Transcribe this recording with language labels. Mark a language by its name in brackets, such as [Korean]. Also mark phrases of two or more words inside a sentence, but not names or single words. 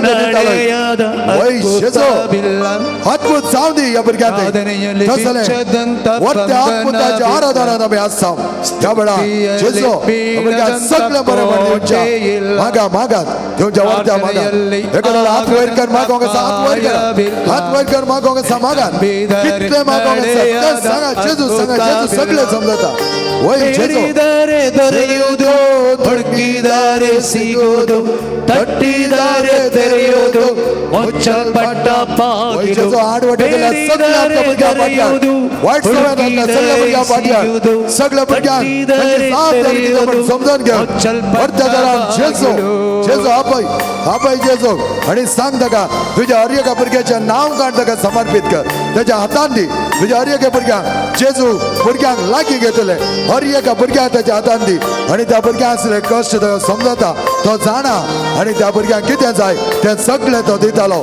[Konkani] दितालोय वय जेजू अद्भुत जावं दी ह्या भुरग्यांक तसले वर्त्या अद्भुताच्या आराधनात आमी आसा त्या वेळा जेजू भुरग्यांक सगळें बरें म्हण दिवच्या मागात तुमच्या वर्त्या मागात एखाद्याला हात वयर कर मागोंक आसा हात वयर कर मागोंक आसा मागात कितले मागोंक आसा ते सांगा जेजू सगळे समजता वय जेजू [Kannada] ದೊರೆಯುವುದು ಹುಡುಕಿದರೆ ಸಿಗುವುದು ತಟ್ಟಿದರೆ ತೆರೆಯುವುದು ಮುಚ್ಚಲ್ಪಟ್ಟ ಬಾಗಿಲು ಬೇಡಿದರೆ ದೊರೆಯುವುದು ಹುಡುಕಿದರೆ ಸಿಗುವುದು ತಟ್ಟಿದರೆ ತೆರೆಯುವುದು ಮುಚ್ಚಲ್ಪಟ್ಟ ಬಾಗಿಲು [Konkani] जेजू आपय जेजू आणि सांग ताका तुझ्या हर एका भुरग्याचें नांव काड ताका समर्पीत कर ताच्या हातान दी तुझ्या हर एका भुरग्यांक जेजू भुरग्यांक लागीं घेतले हर एका भुरग्यांक ताच्या हातान दी आनी त्या भुरग्यांक असले कश्ट ताका समजता तो जाणा आनी त्या भुरग्यांक कितें जाय तें सगळें तो दितालो